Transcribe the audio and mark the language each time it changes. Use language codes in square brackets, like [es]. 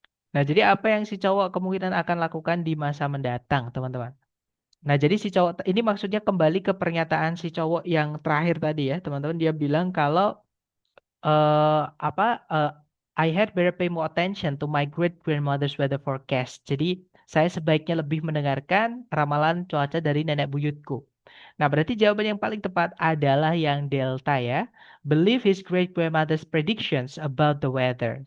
[id] Nah, jadi apa yang si cowok kemungkinan akan lakukan di masa mendatang, teman-teman? Nah, jadi si cowok ini maksudnya kembali ke pernyataan si cowok yang terakhir tadi ya, teman-teman. Dia bilang kalau apa [en] I had better pay more attention to my great grandmother's weather forecast. [id] Jadi saya sebaiknya lebih mendengarkan ramalan cuaca dari nenek buyutku. Nah, berarti jawaban yang paling tepat adalah yang delta ya. [en] Believe his great grandmother's predictions about the weather.